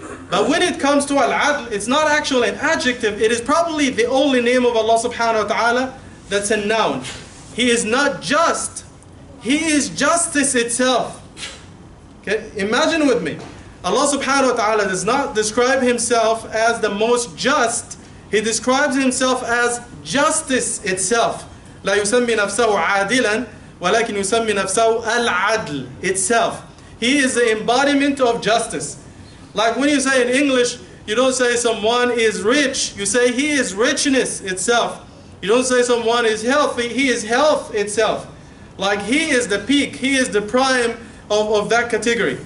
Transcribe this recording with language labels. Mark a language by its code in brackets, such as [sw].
[en] But when it comes to Al-Adl, it's not actually an adjective, it is probably the only name of Allah subhanahu wa ta'ala that's a noun. He is not just, He is justice itself. Okay? Imagine with me, Allah subhanahu wa ta'ala does not describe Himself as the most just, He describes Himself as justice itself. [ar] لا يسمي نفسه عادلا ولكن يسمي نفسه العدل itself. [en] He is the embodiment of justice. Like when you say in English, you don't say someone is rich, you say he is richness itself. You don't say someone is healthy, he is health itself. Like he is the peak, he is the prime of that category.